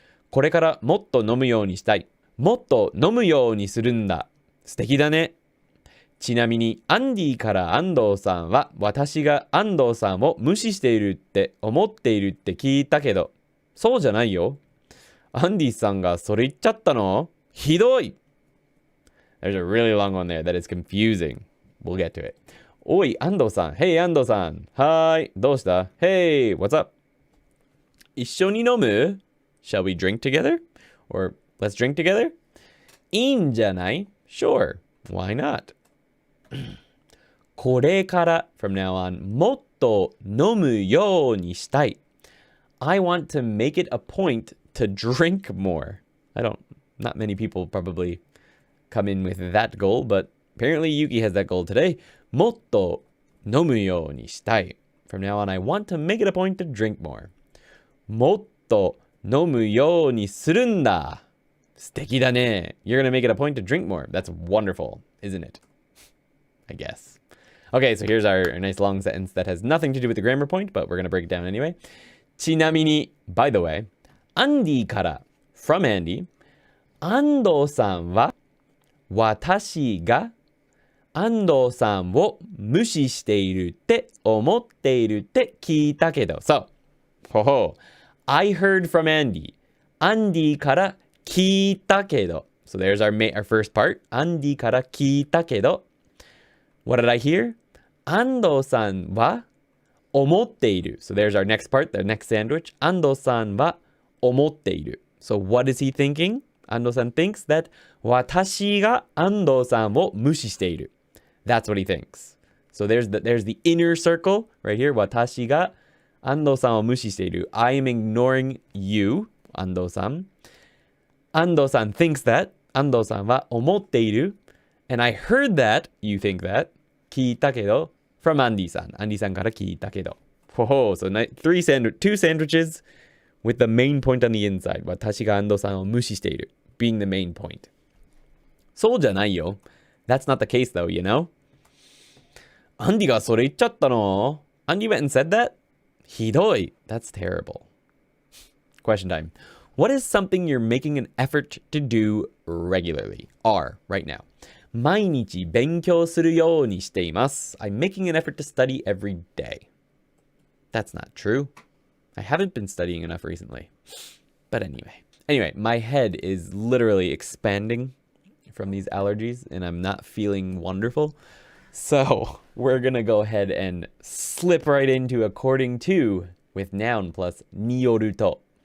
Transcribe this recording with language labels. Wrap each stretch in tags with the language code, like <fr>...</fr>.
<ja>これからもっと飲むようにしたい。もっと飲むようにするんだ。素敵だね。ちなみにアンディから安藤さんは私が安藤さんを無視しているって思っているって聞いたけど、そうじゃないよ。アンディさんがそれ言っちゃったの？ひどい。</ja> <en>There's a really long one there that is confusing. We'll get to it.</en> <ja>おい、安藤さん。</ja> <en>Hey, 安藤さん。</en> <ja>はーい。どうした？</ja> <en>Hey, what's up?</en> <ja>一緒に飲む？</ja> <en>Shall we drink together? Or let's drink together?</en> <ja>いいんじゃない？</ja> <en>Sure. Why not?</en> <ja>これから</ja> <en>from now on</en> <ja>もっと飲むようにしたい.</ja> <en>I want to make it a point to drink more. Not many people probably come in with that goal, but apparently Yuki has that goal today.</en> <ja>もっと飲むようにしたい.</ja> <en>From now on I want to make it a point to drink more.</en> <ja>もっと飲むようにするんだ. 素敵だね.</ja> <en>You're gonna make it a point to drink more. That's wonderful, isn't it? I guess. Okay, so here's our nice long sentence that has nothing to do with the grammar point, but we're going to break it down anyway.</en> <ja>ちなみに,</ja> <en>by the way,</en> <ja>アンディから</ja> <en>from Andy,</en> <ja>安藤さんは私が安藤さんを無視しているって思っているって聞いたけど.</ja> <en>So, I heard from Andy.</en> <ja>アンディから聞いたけど.</ja> <en>So there's our first part.</en> <ja>アンディから聞いたけど.</ja> <en>What did I hear?</en> <ja>安藤さんは思っている.</ja> <en>So there's our next part, the next sandwich.</en> <ja>安藤さんは思っている.</ja> <en>So what is he thinking?</en> <ja>安藤さん</ja> <en>thinks that</en> <ja>私が安藤さんを無視している.</ja> <en>That's what he thinks. So there's the inner circle right here.</en> <ja>私が安藤さんを無視している.</ja> <en>I am ignoring you, 安藤さん.</en> <ja>安藤さん</ja> <en>thinks that</en> <ja>安藤さんは思っている.</ja> <en>And I heard that, you think that,</en> <ja>聞いたけど,</ja> <en>from Andy san.</en> <ja>Andy san から聞いたけど.</ja> <en>So two sandwiches with the main point on the inside.</en> <ja>私が安藤さんを無視している.</ja> <en>Being the main point.</en> <ja>そうじゃないよ.</ja> <en>That's not the case though, you know?</en> <ja>アンディがそれ言っちゃったの?</ja> <en>Andy went and said that?</en> <ja>ひどい.</ja> <en>That's terrible. Question time. What is something you're making an effort to do regularly? Are, right now.</en> <ja>毎日勉強するようにしています.</ja> <en>I'm making an effort to study every day. That's not true. I haven't been studying enough recently. But anyway, my head is literally expanding from these allergies and I'm not feeling wonderful. So we're going to go ahead and slip right into according to with noun plus によると.</en>